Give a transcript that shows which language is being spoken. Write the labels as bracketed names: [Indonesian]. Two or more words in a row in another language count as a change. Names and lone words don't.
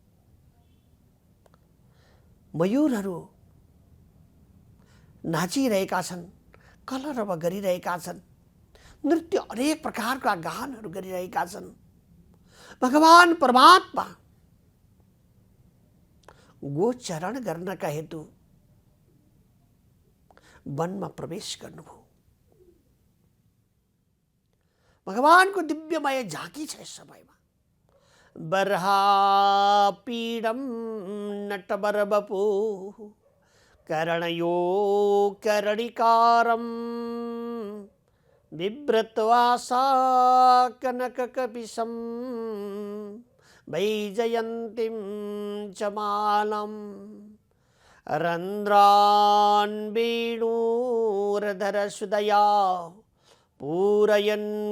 [Nepali] मयूरहरू नाचिरहेका छन्, कलरव गरिरहेका छन्, नृत्य अनेक प्रकारका गानहरू गरिरहेका छन्, भगवान परमात्मा गोचरण गर्नका हेतु वनमा प्रवेश गर्नुभयो। भगवानको दिव्यमय झाँकी छ यस समयमा। [Sanskrit] बर्हापीडम नटबरबपु करणयो करणिकारम बिभ्रत्वासा कनककपिशं वैजयन्तीं च मालम् रन्ध्रान् वेणुरधरसुदया पूरयन्